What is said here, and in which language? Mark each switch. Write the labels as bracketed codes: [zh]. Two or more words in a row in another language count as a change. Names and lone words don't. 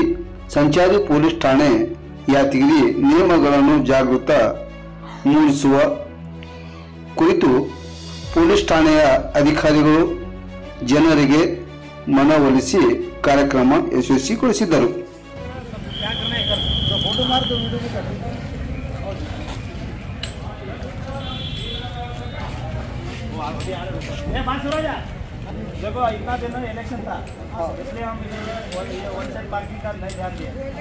[kn] ಸಂಚಾರಿ ಪೊಲೀಸ್ ಠಾಣೆ ಯಾದಗಿರಿ ನಿಯಮಗಳನ್ನು ಜಾಗೃತ ಮೂಡಿಸುವ ಕುರಿತು ಪೊಲೀಸ್ ಠಾಣೆಯ ಅಧಿಕಾರಿಗಳು ಜನರಿಗೆ ಮನವೊಲಿಸಿ ಕಾರ್ಯಕ್ರಮ ಯಶಸ್ವಿಗೊಳಿಸಿದರು. [hi] देखो इतना दिन इलेक्शन था इसलिए हम [en] one side parking [hi] का नहीं ध्यान दिए.